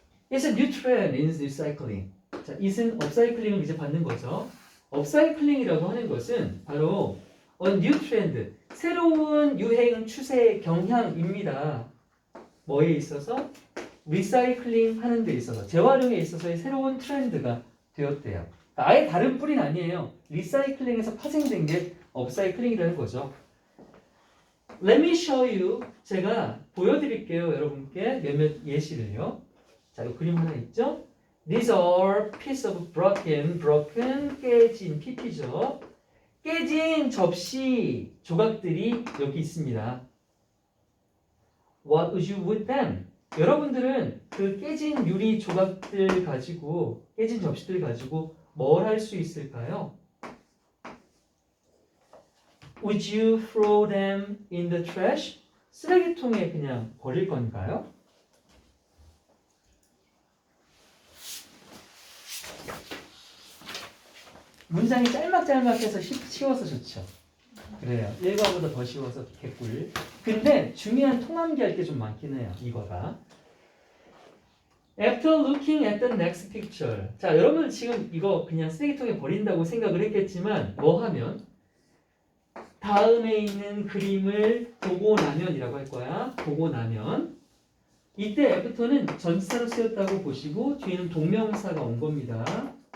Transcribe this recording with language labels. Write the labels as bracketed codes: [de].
[en] It's a new trend in recycling. [ko] 자, it은 업사이클링을 이제 받는 거죠. 업사이클링이라고 하는 것은 바로 [en] a new trend, [ko] 새로운 유행, 추세, 경향입니다. 뭐에 있어서? 리사이클링 하는 데 있어서 재활용에 있어서의 새로운 트렌드가 되었대요. 아예 다른 뿌리는 아니에요. 리사이클링에서 파생된 게 업사이클링이라는 거죠. [en] Let me show you. [ko] 제가 보여드릴게요. 여러분께 몇몇 예시를요. 자, 이 그림 하나 있죠? [en] These are piece of broken, 깨진, PP죠. [ko] 깨진 접시 조각들이 여기 있습니다. [en] What would you with them? [ko] 여러분들은 그 깨진 유리 조각들 가지고, 깨진 접시들 가지고 뭘 할 수 있을까요? [en] Would you throw them in the trash? [ko] 쓰레기통에 그냥 버릴 건가요? 문장이 짤막짤막해서 쉬워서 좋죠. 그래요. 일과보다 더 쉬워서 개꿀. 근데 중요한 통함기 할 게 좀 많긴 해요. 이거가. [en] After looking at the next picture. [ko] 자, 여러분 지금 이거 그냥 쓰레기통에 버린다고 생각을 했겠지만 뭐 하면? 다음에 있는 그림을 보고 나면이라고 할 거야. 보고 나면. 이때 after는 전치사로 쓰였다고 보시고 뒤에는 동명사가 온 겁니다.